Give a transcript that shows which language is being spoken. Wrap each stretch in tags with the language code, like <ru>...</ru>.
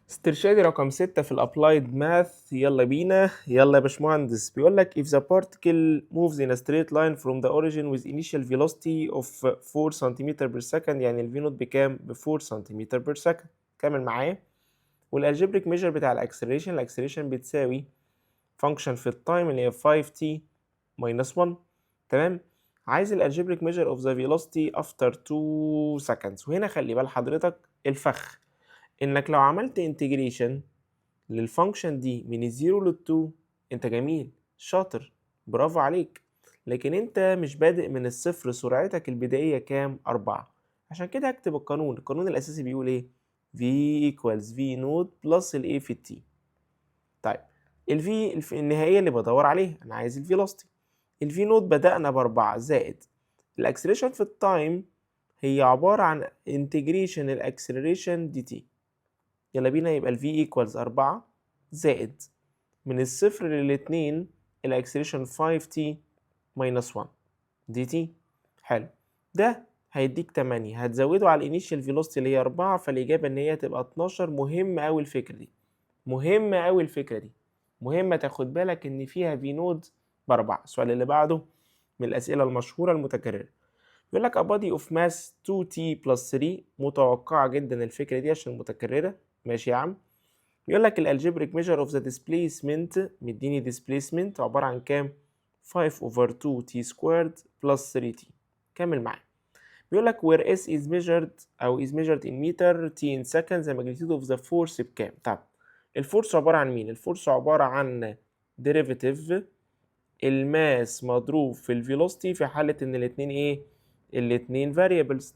<ar>استرشادي رقم 6 في الابلايد ماث. يلا بينا، يلا يا باشمهندس. بيقول لك</ar> <en>if the particle moves in a straight line from the origin with initial velocity of 4 cm per second،</en> <ar>يعني الفي نوت بكام؟ ب 4 cm per second. كمل معايا. والالجبريك ميجر بتاع الاكسلريشن بتساوي فانكشن في التايم اللي هي 5t minus 1. تمام. عايز الالجبريك ميجر of the velocity after 2 seconds. وهنا خلي بال حضرتك الفخ انك لو عملت انتجريشن للفانكشن دي من الزيرو للتو، انت جميل شاطر برافو عليك، لكن انت مش بادئ من الصفر. سرعتك البدائية كام؟ 4. عشان كده هكتب القانون الأساسي بيقول ايه؟ V equals V نوت بلس ال A في T. طيب ال V النهائية اللي بدور عليها، أنا عايز الفيلوستي. ال V نوت بدأنا ب4 زائد الأكسلريشن في التايم، هي عبارة عن انتجريشن الأكسلريشن دي تي. يلا بينا، يبقى ال V equals 4 زائد من الصفر للاتنين الاكسلريشن 5t minus 1 dt. حلو. ده هيديك 8، هتزوده على الانيشال فيلوسيتي اللي هي 4، فالإجابة إن هي تبقى 12. مهمة أوي الفكرة دي، مهمة أوي الفكرة دي، مهمة تاخد بالك إن فيها في نود ب4. السؤال اللي بعده من الأسئلة المشهورة المتكررة. بيقول لك</ar> <en>a body of mass 2t plus 3.</en> <ar>متوقعة جدا الفكرة دي عشان متكررة. ماشي يا عم. بيقول لك الالجبريك ميجر اوف ذا ديسبيسمنت، مديني ديسبيسمنت عباره عن كام؟ 5 over 2 t squared plus 3t. كمل معايا. بيقول لك</ar> <en>where s is measured او is measured in meter t in seconds the magnitude of the force</en> <ar>بكام؟ طب الفورس عباره عن مين؟ الفورس عباره عن derivative الماس مضروب في الفيلوسيتي في حاله ان الاثنين ايه؟ الاثنين variables.</ar>